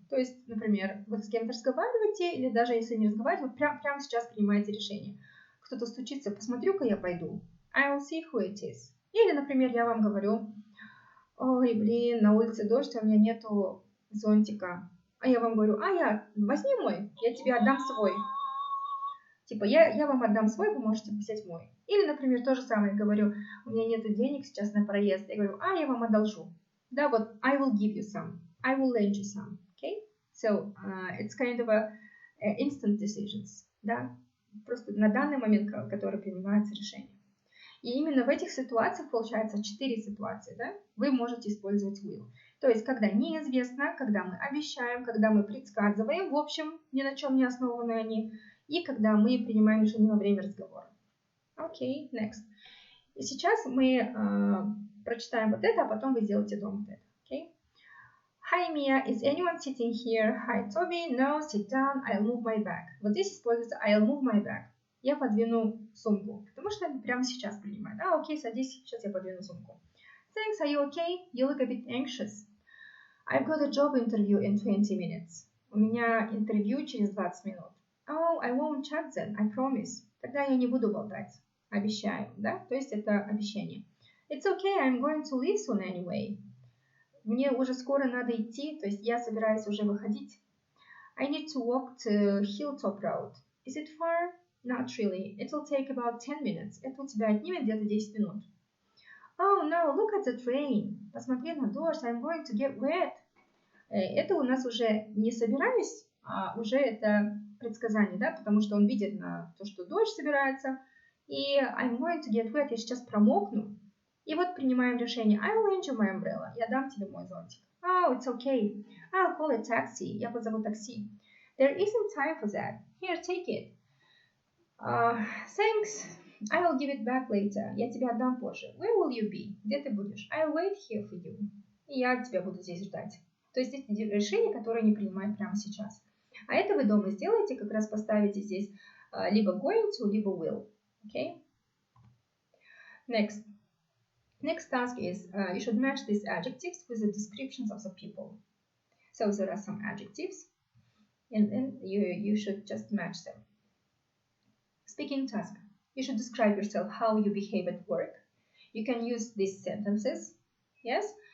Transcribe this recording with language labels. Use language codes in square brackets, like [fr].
[ru] То есть, например, вы с кем-то разговариваете, или даже если не разговариваете, вы прямо сейчас принимаете решение. Кто-то стучится, посмотрю-ка я пойду. [en] I will see who it is. [ru] Или, например, я вам говорю, ой, блин, на улице дождь, а у меня нету зонтика. А я вам говорю, возьми мой, я тебе отдам свой. Типа, я вам отдам свой, вы можете взять мой. Или, например, то же самое, говорю, у меня нет денег сейчас на проезд. Я говорю, я вам одолжу. Да, вот, [en] I will give you some. I will lend you some. Okay? So, it's kind of a instant decisions. [ru] Да? Просто на данный момент, который принимается решение. И именно в этих ситуациях, получается, 4 ситуации, да, вы можете использовать will. То есть, когда неизвестно, когда мы обещаем, когда мы предсказываем, в общем, ни на чем не основаны они, и когда мы принимаем решение во время разговора. Окей, [en] next. [ru] И сейчас мы прочитаем вот это, а потом вы сделаете дома вот это. [en] Okay? Hi, Mia, is anyone sitting here? Hi, Toby, no, sit down, I'll move my bag. [ru] Вот здесь используется [en] I'll move my bag. [ru] Я подвину сумку, потому что это прямо сейчас принимает. Окей, садись, сейчас я подвину сумку. [en] Thanks, are you okay? You look a bit anxious. I've got a job interview in 20 minutes. [ru] У меня интервью через 20 минут. [en] Oh, I won't chat then, I promise. [ru] Тогда я не буду болтать. Обещаю, да? То есть это обещание. [en] It's okay, I'm going to leave soon anyway. [ru] Мне уже скоро надо идти, то есть я собираюсь уже выходить. [en] I need to walk to Hilltop Road. Is it far? Not really. It'll take about 10 minutes. [ru] Это у тебя отнимет где-то 10 минут. [en] Oh no, look at the train. [ru] Посмотри на дождь. [en] I'm going to get wet. [ru] Это у нас уже не собираюсь, а уже это предсказание, да, потому что он видит на то, что дождь собирается. [en] И I'm going to get wet. [ru] Я сейчас промокну. И вот принимаем решение. [en] I'll lend you my umbrella. [ru] Я дам тебе мой зонтик. [en] Oh, it's okay. I'll call a taxi. [ru] Я позову такси. [en] There isn't time for that. Here, take it. Thanks. I will give it back later. [ru] Я тебе отдам позже. [en] Where will you be? [ru] Где ты будешь? [en] I'll wait here for you. [ru] И я тебя буду здесь ждать. То есть это решение, которое не принимаем прямо сейчас. А это вы дома сделаете, как раз поставите здесь либо going to, либо will. [en] Okay? Next task is you should match these adjectives with the descriptions of the people. So there are some adjectives, and then you should just match them. Speaking task. You should describe yourself, how you behave at work. You can use these sentences, yes?